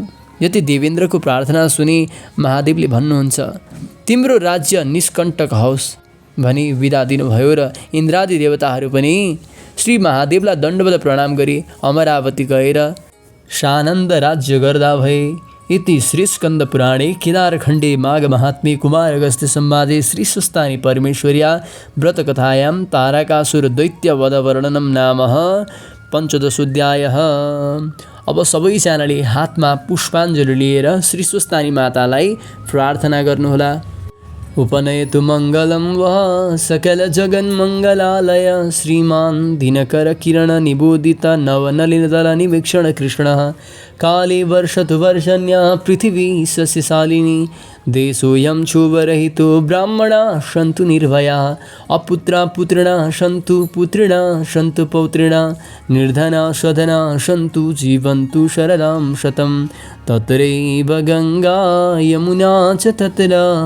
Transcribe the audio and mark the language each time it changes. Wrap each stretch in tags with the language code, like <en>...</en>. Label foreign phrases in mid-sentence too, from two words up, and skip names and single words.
<ne>यति देवेन्द्रको प्रार्थना सुनि महादेवले भन्नुहुन्छ, तिम्रो राज्य निष्कण्टक होस् भनी विदा दिनुभयो र इन्द्रादि देवताहरू पनि श्री महादेवलाई दण्डवत प्रणाम गरी अमरावती गएर सानन्द राज्य गर्दा भए।</ne> <sa>इति श्रीस्कन्द पुराणे केदारखण्डे माघ महात्म्ये कुमार अगस्त्य संवादे श्री स्वस्तानि परमेश्वर्या व्रतकथायां तारकासुर दैत्यवध वर्णनं नाम 15 अध्यायः।</sa> <ne>अब सबैजनाले हातमा पुष्पाञ्जली लिएर श्री स्वस्तानि मातालाई प्रार्थना गर्नुहोला।</ne> <sa>उपनयतु मङ्गलं वः सकल जगन्मङ्गलालय श्रीमान् दिनकर किरण निबोधित नवनलिनदल निवीक्षण कृष्णः काले वर्षतु वर्षण्या पृथिवी सस्यशालिनी देशोऽयं क्षोभरहितो ब्राह्मणा सन्तु निर्भया अपुत्रा पुत्रिणा सन्तु पुत्रिणा सन्तु पौत्रिणा निर्धना सधना सन्तु जीवन्तु शरदां शतं तत्रैव गङ्गा यमुना च तत्र</sa>